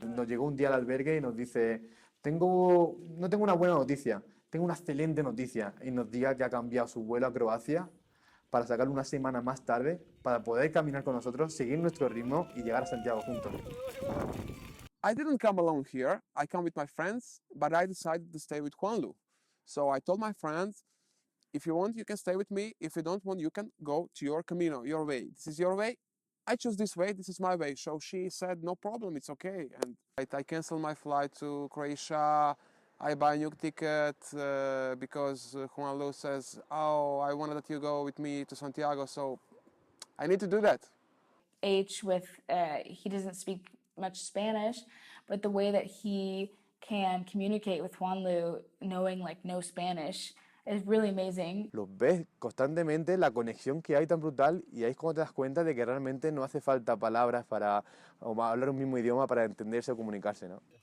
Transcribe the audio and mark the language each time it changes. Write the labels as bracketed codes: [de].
[es] Nos llegó un día al albergue y nos dice, no tengo una buena noticia, tengo una excelente noticia. Y nos diga que ha cambiado su vuelo a Croacia para sacarlo una semana más tarde, para poder caminar con nosotros, seguir nuestro ritmo y llegar a Santiago juntos. [en] I didn't come alone here. I come with my friends, but I decided to stay with Juanlu. So I told my friends, if you want, you can stay with me. If you don't want, you can go to your camino, your way. This is your way. I chose this way. This is my way. So she said, no problem. It's okay. And I canceled my flight to Croatia. I buy a new ticket because Juanlu says, oh, I wanted that you go with me to Santiago. So I need to do that. H he doesn't speak much Spanish, but the way that he can communicate with Juanlu knowing like no Spanish is really amazing. [es] Los ves constantemente, la conexión que hay tan brutal, y ahí es cuando te das cuenta de que realmente no hace falta palabras para hablar un mismo idioma para entenderse o comunicarse, ¿no?